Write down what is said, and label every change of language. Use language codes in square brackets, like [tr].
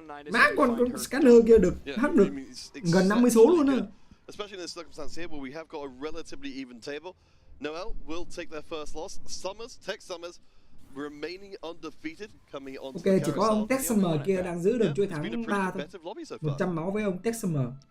[vi] Má con scanner kia được hack được gần 50 số luôn á. [en] Especially in this circumstance here where we have got a relatively even table. Noel will take their first loss. Summers, Tech Summers, remaining undefeated, coming on. [vi] Ok, chỉ có ông Tech Summer kia đang giữ được chuỗi thắng 3 thôi. 100 máu với ông Tech Summer.